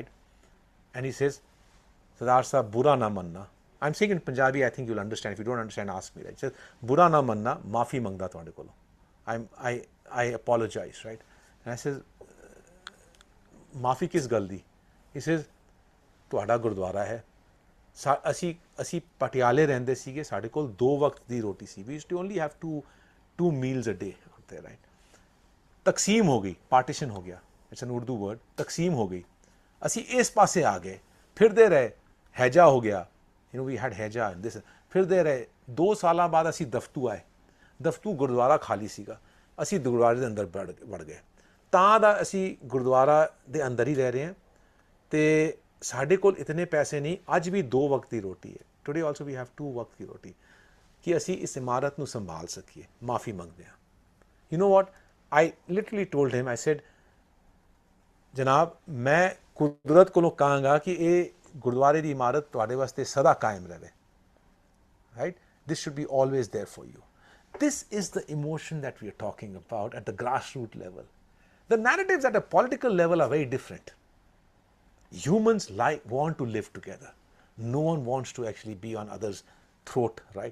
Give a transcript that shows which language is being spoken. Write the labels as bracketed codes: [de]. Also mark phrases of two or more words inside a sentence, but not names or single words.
[en] And he says, Sardar Sahib, [pa] ਬੁਰਾ ਨਾ ਮੰਨਣਾ. [en] I'm saying in Punjabi, I think you'll understand. If you don't understand, ask me. Right? He says, [pa] ਬੁਰਾ ਨਾ ਮੰਨਣਾ, ਮਾਫ਼ੀ ਮੰਗਦਾ ਤੁਹਾਡੇ ਕੋਲੋਂ. [en] I apologize, right? And I says, [pa] ਮਾਫ਼ੀ ਕਿਸ ਗੱਲ ਦੀ? [en] He says, [pa] ਤੁਹਾਡਾ ਗੁਰਦੁਆਰਾ ਹੈ ਅਸੀਂ ਪਟਿਆਲੇ ਰਹਿੰਦੇ ਸੀਗੇ ਸਾਡੇ ਕੋਲ 2 ਵਕਤ ਦੀ ਰੋਟੀ ਸੀ [en] we used to only have two meals a day out there, right? [pa] ਤਕਸੀਮ ਹੋ ਗਈ ਪਾਰਟੀਸ਼ਨ ਹੋ ਗਿਆ [en] it's an Urdu word [pa] ਤਕਸੀਮ ਹੋ ਗਈ ਅਸੀਂ ਇਸ ਪਾਸੇ ਆ ਗਏ ਫਿਰਦੇ ਰਹੇ ਹੈਜਾ ਹੋ ਗਿਆ [en] we had [pa] ਹੈਜਾ [en] in this [pa] ਫਿਰਦੇ ਰਹੇ 2 ਸਾਲਾਂ ਬਾਅਦ ਅਸੀਂ ਦਫਤੂ ਆਏ ਦਫਤੂ ਗੁਰਦੁਆਰਾ ਖਾਲੀ ਸੀਗਾ ਅਸੀਂ ਗੁਰਦੁਆਰੇ ਦੇ ਅੰਦਰ ਵੜ ਗਏ ਤਾਂ ਦਾ ਅਸੀਂ ਗੁਰਦੁਆਰਾ ਦੇ ਅੰਦਰ ਹੀ ਰਹਿ ਰਹੇ ਹਾਂ ਤੇ ਸਾਡੇ ਕੋਲ ਇਤਨੇ ਪੈਸੇ ਨਹੀਂ ਅੱਜ ਵੀ 2 ਵਕਤ ਦੀ ਰੋਟੀ ਹੈ [en] today also we have [pa] 2 ਵਕਤ ਦੀ ਰੋਟੀ ਕਿ ਅਸੀਂ ਇਸ ਇਮਾਰਤ ਨੂੰ ਸੰਭਾਲ ਸਕੀਏ ਮਾਫੀ ਮੰਗਦੇ ਹਾਂ [en] you know what I literally told him I said [pa] ਜਨਾਬ ਮੈਂ ਕੁਦਰਤ ਕੋਲੋਂ ਕਹਾਂਗਾ ਕਿ ਇਹ ਗੁਰਦੁਆਰੇ ਦੀ ਇਮਾਰਤ ਤੁਹਾਡੇ ਵਾਸਤੇ ਸਦਾ ਕਾਇਮ ਰਹੇ ਰਾਈਟ [en] this should be always there for you. This is the emotion that we are talking about at the grassroots level. The narratives at a political level are very different. Humans want to live together. No one wants to actually be on others' throat, right?